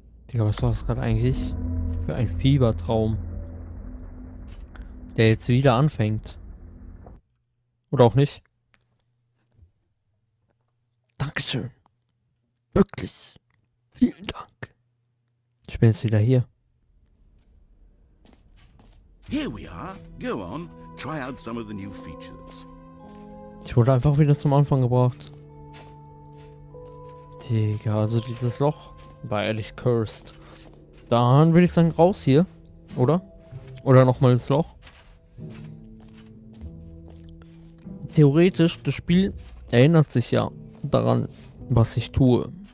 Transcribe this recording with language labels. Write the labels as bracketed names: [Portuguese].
[German] Digga, was war das gerade eigentlich für ein Fiebertraum, der jetzt wieder anfängt? Oder auch nicht? Dankeschön. Wirklich. Vielen Dank. Ich bin jetzt wieder hier. [English] Here we are. Go on. try out some of the new features. [German] Ich wurde einfach wieder zum Anfang gebracht. Digga, also dieses Loch war ehrlich cursed. Dann würde ich sagen, raus hier. Oder? Oder nochmal ins Loch. Theoretisch, das Spiel erinnert sich ja daran, was ich tue.